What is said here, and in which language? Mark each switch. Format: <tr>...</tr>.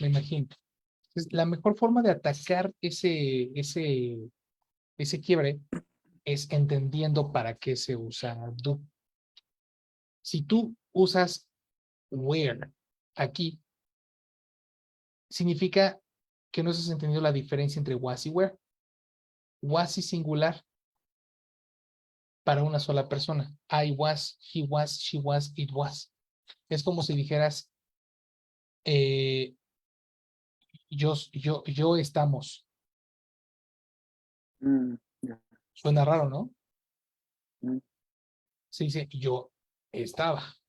<es>Entonces, la mejor forma de atacar ese quiebre es entendiendo para qué se usa do. Si tú usas where aquí, significa que no has entendido la diferencia entre was y where. Was y singular para una sola persona.</es> <en>I was, he was, she was, it was.</en> <es>Es como si dijeras yo estamos. Yeah. Suena raro, ¿no? Mm. Se dice yo estaba.</es>